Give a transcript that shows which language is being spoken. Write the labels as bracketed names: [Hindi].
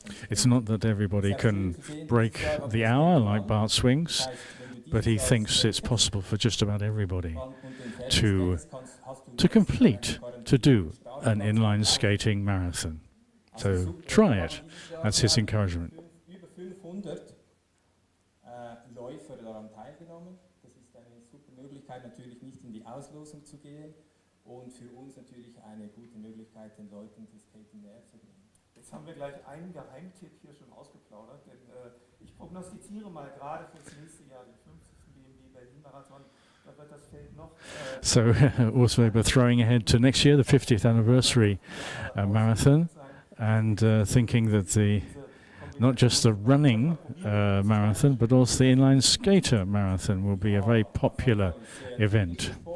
[English] It's not that everybody can break the hour like Bart Swings, but he thinks it's possible for just about everybody to complete, to do an inline skating marathon. So try it. That's his encouragement. [German] Über 500 Läufer daran teilgenommen. Das ist eine super Möglichkeit, natürlich nicht in die Auslosung zu gehen und für uns natürlich eine gute Möglichkeit, den Leuten das Skaten näher zu bringen. Jetzt haben wir gleich einen Geheimtipp hier schon ausgeplaudert, denn ich prognostiziere mal gerade für das nächste Jahr den 50. BMW Berlin-Marathon. Da wird das Feld noch. [English] So also we're throwing ahead to next year, the 50th anniversary marathon. And thinking that not just the running marathon, but also the inline skater marathon will be a very popular event.